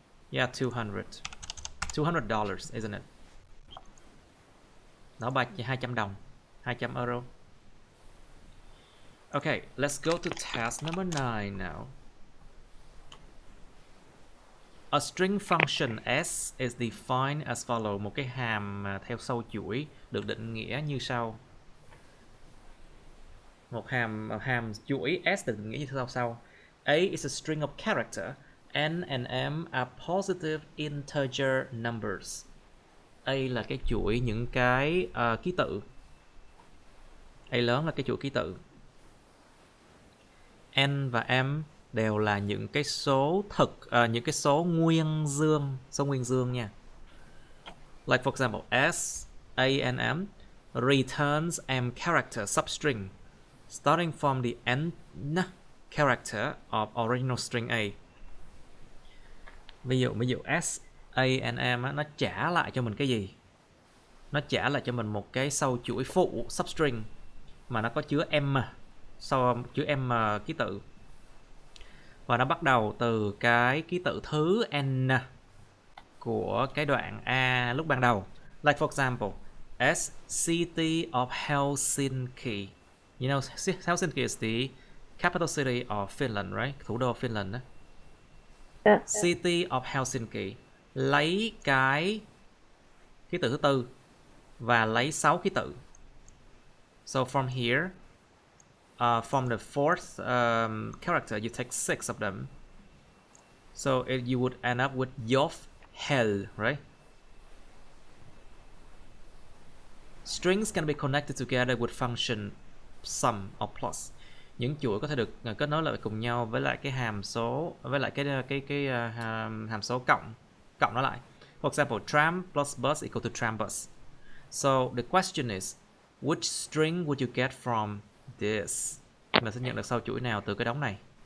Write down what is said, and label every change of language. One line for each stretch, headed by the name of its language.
English: Yeah, $200, isn't it?
Vietnamese: Đó, 200 đồng, 200 euro.
English: Okay, let's go to task number 9 now. A string function s is defined as follow.
Vietnamese: Một cái hàm theo sau chuỗi được định nghĩa như sau. Một hàm chuỗi s được định nghĩa như sau.
English: A is a string of character. N and M are positive integer numbers.
Vietnamese: A là cái chuỗi những cái ký tự. A lớn là cái chuỗi ký tự. N và M đều là những cái số thực, những cái số nguyên dương nha.
English: Like for example, S, A and M returns M character substring starting from the n character of original string A.
Vietnamese: Ví dụ S, A and M nó trả lại cho mình cái gì? Nó trả lại cho mình một cái sau chuỗi phụ substring mà nó có chứa M, sau chứa M ký tự. Và nó bắt đầu từ cái ký tự thứ n của cái đoạn A lúc ban đầu.
English: Like for example, S, city of Helsinki. You know, Helsinki is the capital city of Finland, right?
Vietnamese: Thủ đô Finland đó. City of Helsinki. Lấy cái ký tự thứ tư và lấy 6 ký tự.
English: So from here, from the fourth character, you take 6 of them. So you would end up with Jof Hell, right? Strings can be connected together with function sum or plus.
Vietnamese: Những chuỗi có thể được kết nối lại cùng nhau với lại cái hàm số, với lại cái hàm số cộng nó lại.
English: For example, tram plus bus equal to tram bus. So the question is, which string would you get from this?
Vietnamese: Mình sẽ nhận được sau chuỗi nào từ cái đống này?